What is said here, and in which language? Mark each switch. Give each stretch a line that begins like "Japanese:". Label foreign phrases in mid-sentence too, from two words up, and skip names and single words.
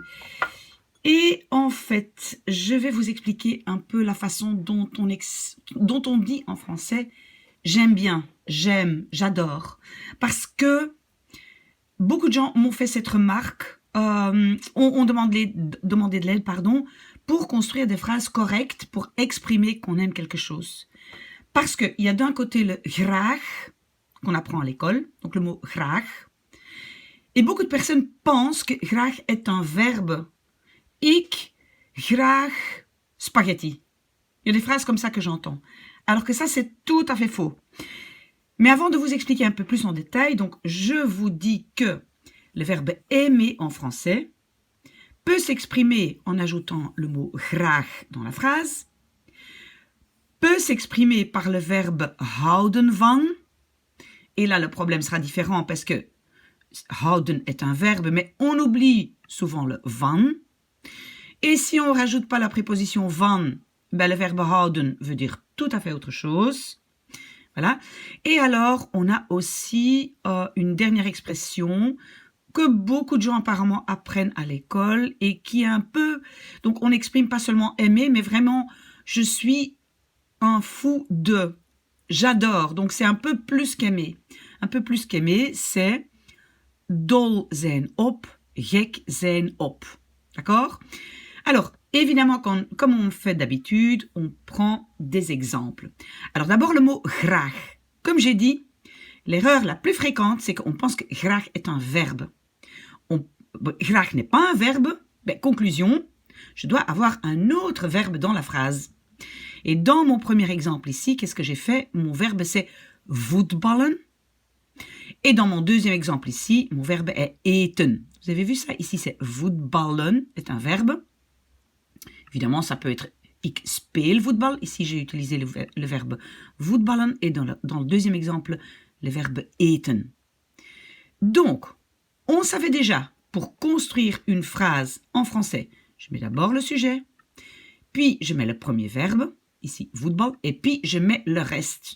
French: Et en fait, je vais vous expliquer un peu la façon dont on dit en français « j'aime bien »,« j'aime »,« j'adore », parce que beaucoup de gens m'ont fait cette remarque, ont demandé de l'aide, pour construire des phrases correctes, pour exprimer qu'on aime quelque chose. Parce qu'il y a d'un côté le graag, qu'on apprend à l'école, donc le mot graag, et beaucoup de personnes pensent que graag est un verbe.
Dutch: Ik graag spaghetti.
French: Il y a des phrases comme ça que j'entends. Alors que ça, c'est tout à fait faux. Mais avant de vous expliquer un peu plus en détail, donc je vous dis que le verbe aimer en français peut s'exprimer en ajoutant le mot graag dans la phrase, peut s'exprimer par le verbe
Dutch: houden van,
French: et là le problème sera différent parce que houden est un verbe, mais on oublie souvent le van, et si on ne rajoute pas la préposition van, le verbe houden veut dire tout à fait autre chose. Voilà. Et alors, on a aussi une dernière expression que beaucoup de gens apparemment apprennent à l'école et qui est un peu... Donc, on n'exprime pas seulement aimer, mais vraiment, je suis un fou de. J'adore. Donc, c'est un peu plus qu'aimer. Un peu plus qu'aimer, c'est
Dutch: dol zijn op, gek zijn op.
French: D'accord? Alors, évidemment, comme on fait d'habitude, on prend des exemples. Alors d'abord le mot graag. Comme j'ai dit, l'erreur la plus fréquente, c'est qu'on pense que graag est un verbe. Graag n'est pas un verbe. Conclusion, je dois avoir un autre verbe dans la phrase. Et dans mon premier exemple ici, qu'est-ce que j'ai fait? Mon verbe c'est voetballen. Et dans mon deuxième exemple ici, mon verbe est eten. Vous avez vu ça? Ici c'est voetballen, c'est un verbe. Évidemment, ça peut être
Dutch: ik speel voetbal.
French: Ici, j'ai utilisé le verbe voetballen et dans le deuxième exemple, le verbe eten. Donc, on savait déjà, pour construire une phrase en français, je mets d'abord le sujet, puis je mets le premier verbe, ici voetbal, et puis je mets le reste.